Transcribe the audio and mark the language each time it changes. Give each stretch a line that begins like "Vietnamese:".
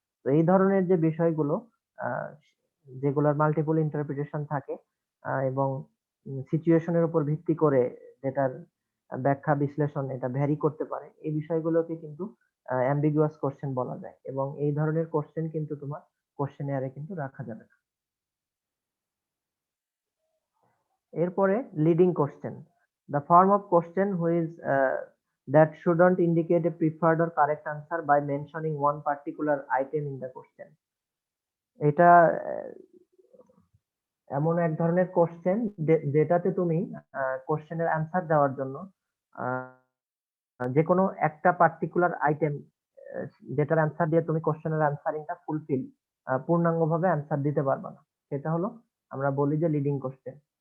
Bangla: তো এই ধরনের যে বিষয়গুলো আহ, যেগুলোর মাল্টিপল ইন্টারপ্রিটেশন থাকে, এবং সিচুয়েশনের উপর ভিত্তি করে যেটার ব্যাখ্যা বিশ্লেষণ এটা ভ্যারি করতে পারে, এই বিষয়গুলোকে কিন্তু অ্যাম্বিগুয়াস কোশ্চেন বলা যায়, এবং এই ধরনের কোশ্চেন কিন্তু তোমার কোশ্চেনিয়ারে কিন্তু রাখা যাবে না। এরপরে
English: Leading question, the form of question which that shouldn't indicate a preferred or correct answer by mentioning one particular item in the question.
Bangla: এটা এমন এক ধরনের কোশ্চেন যেটাতে তুমি কোশ্চেনের অ্যান্সার দেওয়ার জন্য যে কোনো একটা পার্টিকুলার আইটেম, যেটার অ্যান্সার দিয়ে তুমি কোশ্চেনের অ্যান্সারিংটা ফুলফিল পূর্ণাঙ্গভাবে অ্যান্সার দিতে পারবা না, সেটা হলো আমরা বলি যে লিডিং কোশ্চেন।